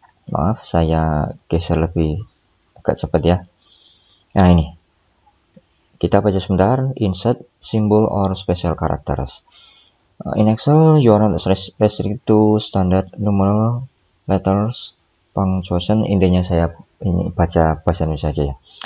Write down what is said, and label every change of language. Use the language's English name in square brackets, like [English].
[Indonesian] Maaf, saya geser lebih agak cepat ya. Nah, ini kita baca sebentar. [English] Insert symbol or special characters. In Excel, you are not restricted to standard numeral, letters, punctuation. [Indonesian] Intinya saya ini baca bahasa Indonesia saja ya.